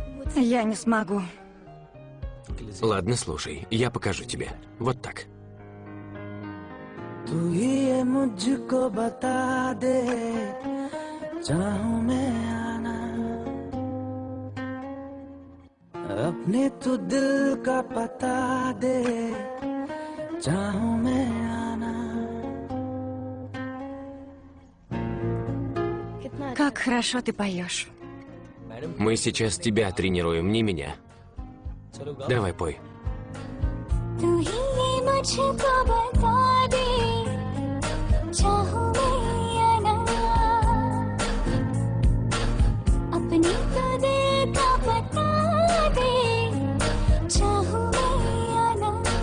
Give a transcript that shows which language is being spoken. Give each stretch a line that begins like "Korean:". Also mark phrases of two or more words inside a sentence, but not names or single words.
Russian: Я не смогу. Ладно, слушай, я покажу тебе. Вот так.
Hindi: तू ही ये मुझको बता दे, चाहूं मैं आना, अपने तू दिल का पता दे, चाहूं मैं आना.
Russian: Как хорошо ты поешь. Мы сейчас тебя тренируем, не меня. Давай, пой.
Hindi: तू ही ये मुझको बता दे, चाहूं मैं या ना, अपनी तो दिल का बता दे, चाहूं मैं या ना.